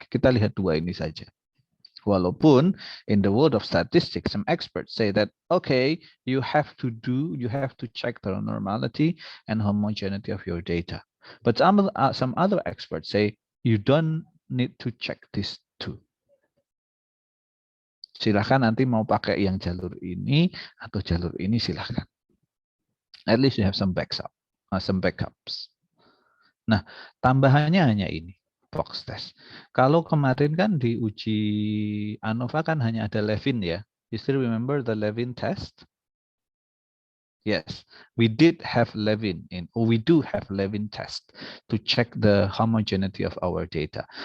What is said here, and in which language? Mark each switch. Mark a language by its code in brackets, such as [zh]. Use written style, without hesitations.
[id] Kita lihat dua ini saja. Walaupun [en] in the world of statistics, some experts say that, okay, you have to check the normality and homogeneity of your data. But some other experts say you don't need to check these two. [id] Silahkan nanti mau pakai yang jalur ini atau jalur ini, silahkan. [en] At least you have some backups. [id] Nah, tambahannya hanya ini, [en] box test. [id] Kalau kemarin kan di uji ANOVA kan hanya ada Levin ya. [en] You still remember the Levin test? Yes, we did have Levin we do have Levin test to check the homogeneity of our data.